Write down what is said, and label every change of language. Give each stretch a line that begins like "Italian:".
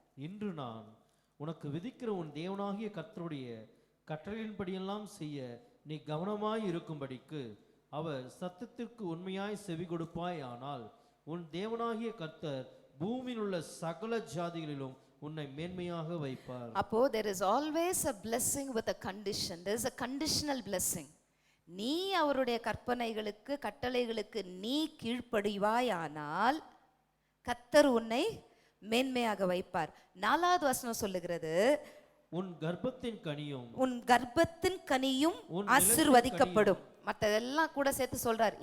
Tamil: இன்று நான் உனக்கு விதிக்கிற உன் தேவனாகிய கர்த்தருடைய கட்டளையின்படியெல்லாம் செய்ய நீ கவனமாய் இருக்கும்படிக்கு அவர் சத்தத்திற்கு உண்மையாய் செவி கொடுப்பாய். ஆனால் உன் தேவனாகிய கர்த்தர் பூமியில் உள்ள சகல ஜாதிகளிலும் உன்னை மேன்மையாக வைப்பார். அப்போ
English: there is always a blessing with a condition. There is a conditional blessing.
Tamil: நீ அவருடைய கற்பனைகளுக்கு கட்டளைகளுக்கு நீ கீழ்ப்படிவாயானால் கர்த்தர் உன்னை மேன்மையாக வைப்பார். 4வது வசனம் சொல்லுகிறது, உன் கர்ப்பத்தின் கனியும் உன் கர்ப்பத்தின் கனியும் ஆசீர்வதிக்கப்படும். மற்றதெல்லாம் கூட சேர்த்து சொல்றார்.